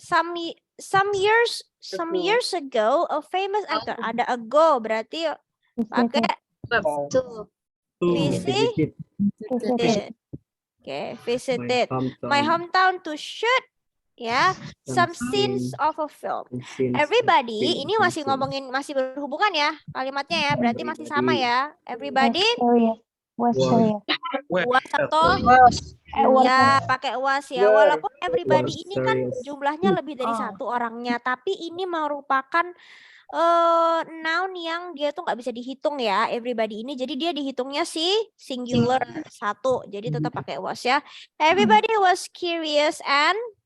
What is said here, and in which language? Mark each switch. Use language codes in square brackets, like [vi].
[en] Some years ago a famous actor. [id] Ada ago berarti pakai [en] To. visit. Oke, visited my hometown to shoot ya some scenes of a film. [id] Everybody ini masih ngomongin, masih berhubungan ya kalimatnya ya, berarti masih sama ya. [en] Everybody Was serious. [id] was atau ya pakai was ya. Walaupun everybody ini kan jumlahnya lebih dari 1 orangnya, tapi ini merupakan noun yang dia tuh nggak bisa dihitung ya, everybody ini. Jadi dia dihitungnya singular 1. Jadi tetap pakai was ya. [en] Everybody was curious and